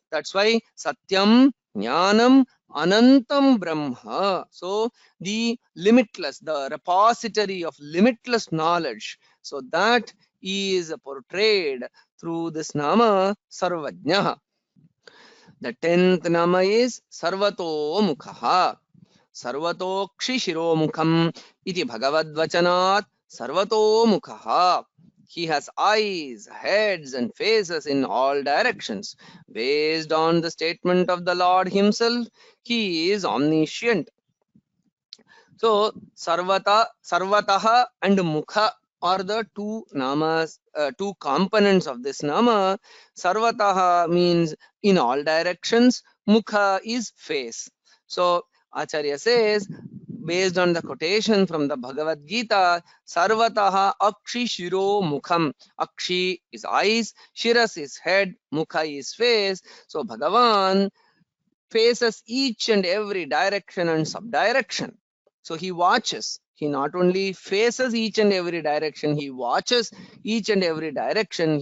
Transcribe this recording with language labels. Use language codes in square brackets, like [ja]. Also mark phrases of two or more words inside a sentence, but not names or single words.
[en] That's why [sa] Satyam, Jnanam, Anantam Brahma. [en] So the limitless, the repository of limitless knowledge. So that is portrayed through this [sa] nama sarvajñaḥ. [en] The 10th nama is sarvatomukhaḥ. [sa] Sarvatokshishiromukam iti bhagavadvacanat sarvatomukhaḥ. [en] He has eyes, heads, and faces in all directions. Based on the statement of the Lord himself, he is omniscient. So sarvataha and mukha are the two namas, two components of this nama. Sarvataha means in all directions. Mukha is face. So Acharya says, based on the quotation from the Bhagavad Gita, [sa] sarvataha akshi shiro mukham. [en] Akshi is eyes, shiras is head, mukha is face. So Bhagavan faces each and every direction and subdirection. So he watches. He not only faces each and every direction, he watches each and every direction.